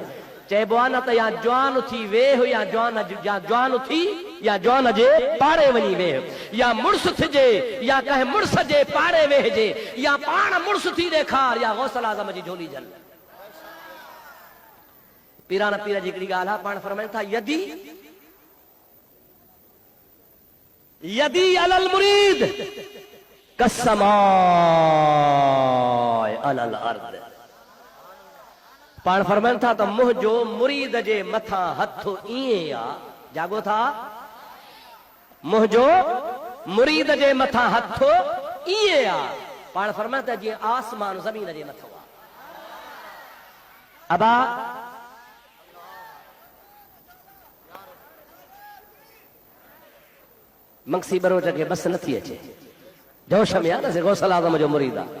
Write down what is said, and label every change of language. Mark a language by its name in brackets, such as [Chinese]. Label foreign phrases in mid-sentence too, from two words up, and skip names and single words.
[Sindhi] चइबो आहे न त या जवान थी वेह या जवान थी या जवान जे पाड़े वञी वेह, या मुड़ुस थिजे या कंहिं मुड़ुस जे पाड़े वेहजे, या पाण मुड़ुस थी ॾेखार या गौसल आज़म जी झोली झल। पीरान पीर जी हिकिड़ी ॻाल्हि आहे, पाण फरमाइनि था [Arabic] يدي يدي على المريد كسماء على الأرض. [Sindhi] पाण फरमाइनि था त मुंहिंजो मुरीद जे मथां हथ ईअं आ, जागो था, मुंहिंजो मुरीद जे मथां हथ ईअं आ। पाण फरमाइनि था जीअं आसमान ज़मीन जे मथां आ। अबा मंगसी बरोच खे बस नथी अचे, जोश में आहे न गौसल आज़म जो मुरीद आहे।